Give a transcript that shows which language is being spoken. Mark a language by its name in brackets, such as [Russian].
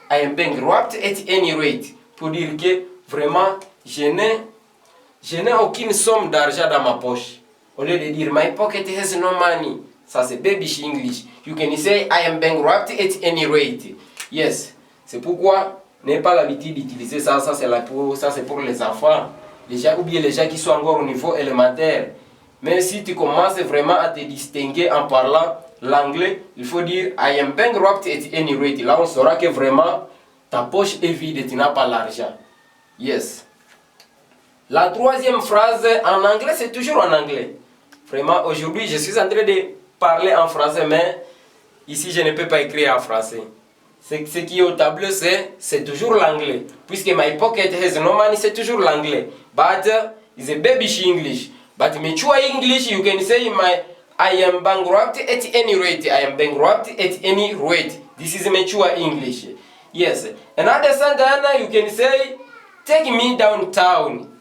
[English] I am bankrupt at any rate. [French] Pour dire que vraiment, je n'ai aucune somme d'argent dans ma poche. Au lieu de dire [English] my pocket has no money. Ça c'est baby English. You can say I am bankrupt at any rate. Yes. [French] C'est pourquoi n'ayez pas l'habitude d'utiliser ça. Ça c'est pour les enfants. Les gens, ou bien les gens qui sont encore au niveau élémentaire. Mais si tu commences vraiment à te distinguer en parlant l'anglais, il faut dire [English] I am bankrupt at any rate. [French] Là, on saura que vraiment ta poche est vide et tu n'as pas l'argent. Yes. La troisième phrase en anglais, c'est toujours en anglais. Vraiment, aujourd'hui, je suis en train de parler en français, mais ici, je ne peux pas écrire en français. Ce qui est au tableau, c'est toujours l'anglais. Puisque [English] my pocket has no money, [French] c'est toujours l'anglais. [English] But it's a babyish English. But mature English, you can say I am bankrupt at any rate. I am bankrupt at any rate. This is mature English. Yes. Another sentence, you can say, take me downtown.